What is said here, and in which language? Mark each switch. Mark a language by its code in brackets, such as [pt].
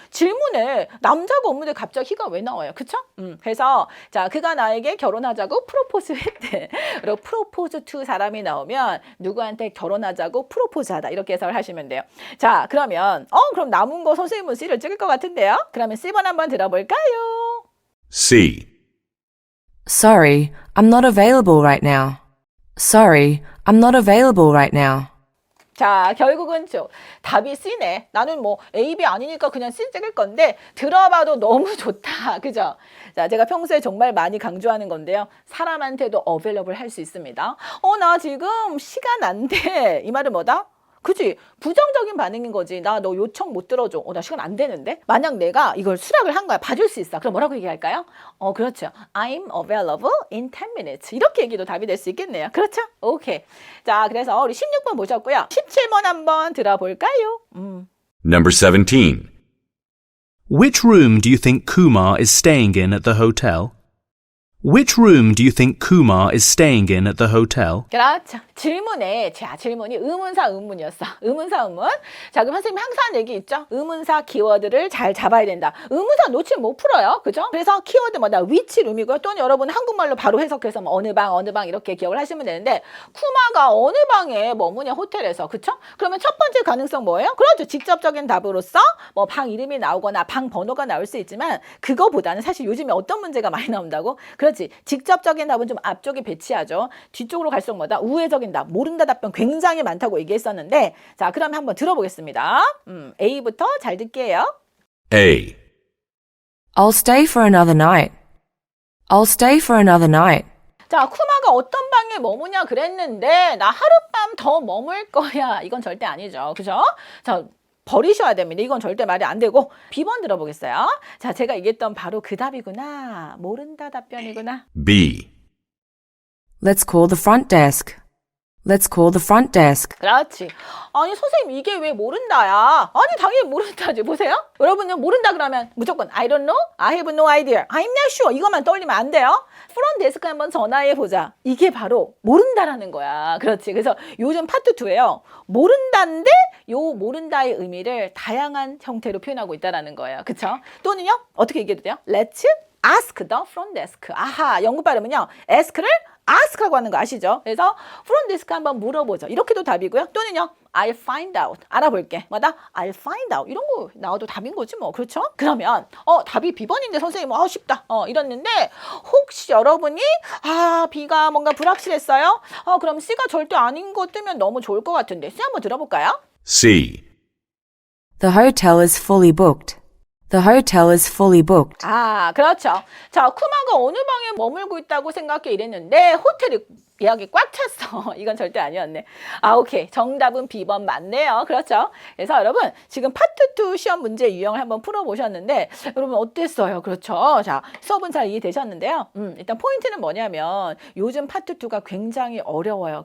[ko] 질문에 남자가 없는데 갑자기 희가 왜 나와요? 그쵸? 그래서 자, 그가 나에게 결혼하자고 프로포즈 했대. 그리고 프로포즈 투 사람이 나오면 누구한테 결혼하자고 프로포즈하다. 이렇게 해석을 하시면 돼요. 자, 그러면 그럼 남은 거 선생님은 C를 찍을 것 같은데요? 그러면 C번 한번 들어볼까요? C. [en] Sorry, I'm not available right now. Sorry, I'm not available right now. [ko] 자, 결국은 답이 C네. 나는 뭐 A, B 아니니까 그냥 C 찍을 건데 들어봐도 너무 좋다. 그죠? 자, 제가 평소에 정말 많이 강조하는 건데요. 사람한테도 available 할 수 있습니다. 나 지금 시간 안 돼. 이 말은 뭐다? 그치? 부정적인 반응인 거지. 나 너 요청 못 들어줘. 나 시간 안 되는데? 만약 내가 이걸 수락을 한 거야. 봐줄 수 있어. 그럼 뭐라고 얘기할까요? 그렇죠. [en] I'm available in 10 minutes. [ko] 이렇게 얘기도 답이 될 수 있겠네요. 그렇죠? 오케이. 자, 그래서 우리 16번 보셨고요. 17번 한번 들어볼까요? [en] Number 17. Which room do you think Kumar is staying in at the hotel? Which room do you think Kumar is staying in at the hotel? [ko] 그렇죠. 질문이 의문사 의문이었어. 의문사 의문. 자, 그럼 선생님이 항상 하는 얘기 있죠? 의문사 키워드를 잘 잡아야 된다. 의문사 놓치면 못 풀어요. 그죠? 그래서 키워드 which room이고요. 또는 여러분 한국말로 바로 해석해서 어느 방 이렇게 기억을 하시면 되는데 쿠마가 어느 방에 머무냐 호텔에서. 그쵸? 그러면 첫 번째 가능성 뭐예요? 그렇죠. 직접적인 답으로서 방 이름이 나오거나 방 번호가 나올 수 있지만 그거보다는 사실 요즘에 어떤 문제가 많이 나온다고? 그렇지. 직접적인 답은 좀 앞쪽에 배치하죠. 뒤쪽으로 갈수록 우회적인 답, 모른다 답변 굉장히 많다고 얘기했었는데 자, 그럼 한번 들어보겠습니다. A부터 잘 듣게요. A. [en] I'll stay for another night. I'll stay for another night. [ko] 자, 쿠마가 어떤 방에 머무냐 그랬는데 나 하룻밤 더 머물 거야. 이건 절대 아니죠. 그죠? 자, 버리셔야 됩니다. 이건 절대 말이 안 되고 B번 들어보겠어요. 자, 제가 얘기했던 바로 그 답이구나. 모른다 답변이구나. B. [en] Let's call the front desk. Let's call the front desk. [ko] 그렇지. 아니, 선생님 이게 왜 모른다야? 아니, 당연히 모른다지. 보세요. 여러분은 모른다 그러면 무조건 [en] I don't know, I have no idea, I'm not sure [ko] 이것만 떠올리면 안 돼요. 프론트 데스크 한번 전화해보자. 이게 바로 모른다라는 거야. 그렇지. 그래서 요즘 파트 2에요. 모른다인데 요 모른다의 의미를 다양한 형태로 표현하고 있다는 거예요. 그쵸? 또는요. 어떻게 얘기해도 돼요? [en] Let's ask the front desk. [ko] 아하, 영국 발음은요. ask를 ask라고 하는 거 아시죠? 그래서 front desk 한번 물어보죠. 이렇게도 답이고요. 또는요. [en] I'll find out. [ko] 알아볼게. I'll find out. 이런 거 나와도 답인 거지 뭐. 그렇죠? 그러면 답이 B번인데 선생님 쉽다. 이랬는데 혹시 여러분이 B가 뭔가 불확실했어요? 그럼 C가 절대 아닌 거 뜨면 너무 좋을 것 같은데 C 한번 들어볼까요? C. [en] The hotel is fully booked. The hotel is fully booked. [ko] 그렇죠. 자, 쿠마가 어느 방에 머물고 있다고 생각해 이랬는데 호텔이 예약이 꽉 찼어. 이건 절대 아니었네. 오케이. 정답은 B번 맞네요. 그렇죠. 그래서 여러분 지금 파트 2 시험 문제 유형을 한번 풀어보셨는데 여러분 어땠어요? 그렇죠. 자, 수업은 잘 이해되셨는데요. 일단 포인트는 뭐냐면 요즘 파트 2가 굉장히 어려워요.